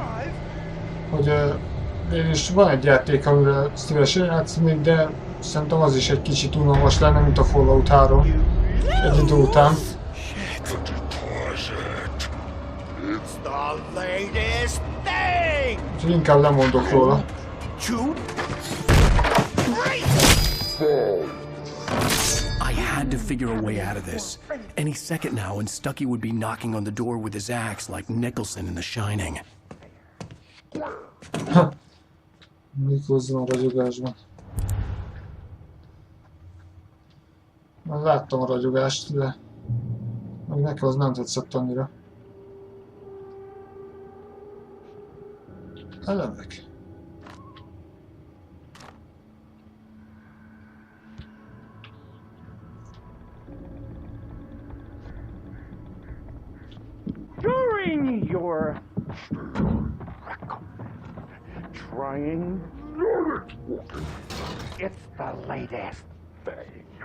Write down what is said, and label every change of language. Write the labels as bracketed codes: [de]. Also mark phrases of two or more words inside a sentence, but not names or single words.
[hu] hogy én is van egy játék, amivel szívesen játszanék, de szerintem az is egy kicsit unalmas lenne, mint a Fallout 3 egy idő után. Úgyhogy inkább lemondok róla. [en] I had to figure a way out of this. Any second now and Stucky would be knocking on the door with his axe like Nicholson in The Shining. [hu] Nicholson a ragyogásban. Már láttam a ragyogást, de meg nekem az nem tetszett annyira. Elemek. [en] During your trying, it's the latest thing.